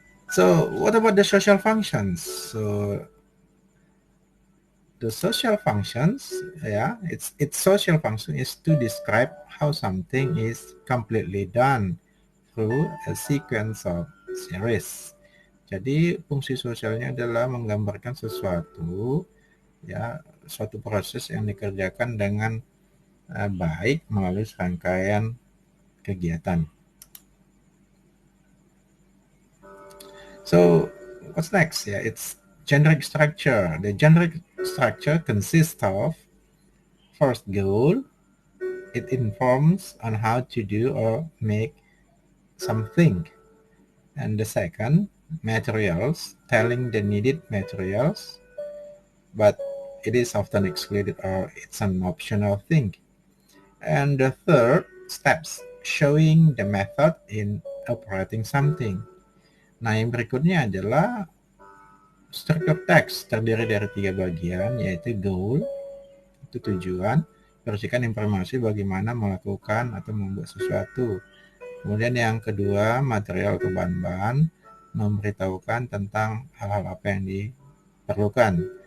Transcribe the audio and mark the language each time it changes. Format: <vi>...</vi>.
<en>So what about the social functions? So the social functions, its social function is to describe how something is completely done through a sequence of series.</en> <id>Jadi fungsi sosialnya adalah menggambarkan sesuatu, ya, suatu proses yang dikerjakan dengan baik melalui serangkaian kegiatan.</id> <en>So what's next? Yeah, it's generic structure. The generic structure consists of first goal. It informs on how to do or make something. And the second, materials, telling the needed materials, but it is often excluded or it's an optional thing. And the third, steps, showing the method in operating something.</en> <id>Nah, yang berikutnya adalah struktur teks, terdiri dari 3 bagian, yaitu goal, itu tujuan, berisikan informasi bagaimana melakukan atau membuat sesuatu. Kemudian yang kedua, material atau bahan-bahan, memberitahukan tentang hal-hal apa yang diperlukan.</id>